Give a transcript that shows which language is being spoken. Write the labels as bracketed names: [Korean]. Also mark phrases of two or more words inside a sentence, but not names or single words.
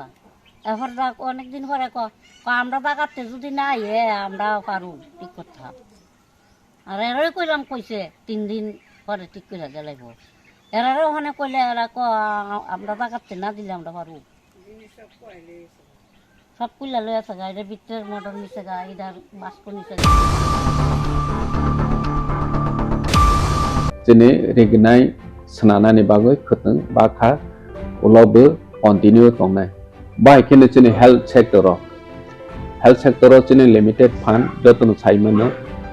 [Bangla] এরপর অনেকদিন পরে আমরা বাগাতে যদি না আইয়ে আমরা পারু ঠিক করতে। আর এরাই কইলাম, কইছে 3 দিন পরে ঠিক করে দিলাইব। এরারও ওখানে কইলে এরা আমরা বাগাতে না দিলে আমরা পারু। সব কইলা লই আছে গা, এটার ভিতরের মোটর নিচে গা, এটার বাস্ক নিচে গা। [Kok Borok] Jadi regnai senana ni bagai keteng bakha ulobe continue tongnai. Bai kene chini [English] health sector [Kok Borok] cini [English] limited fund [Kok Borok] jotun saimano